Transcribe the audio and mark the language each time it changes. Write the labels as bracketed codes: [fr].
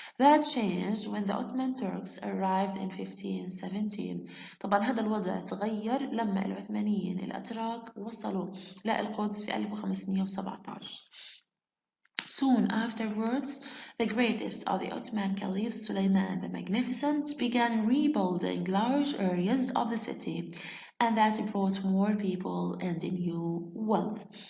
[en] That changed when the Ottoman Turks arrived in 1517. [ar] طبعا هذا الوضع تغير لما العثمانيين الأتراك وصلوا للقدس في 1517. [en] Soon afterwards, the greatest of the Ottoman Caliph Suleiman the Magnificent began rebuilding large areas of the city, and that brought more people and new wealth.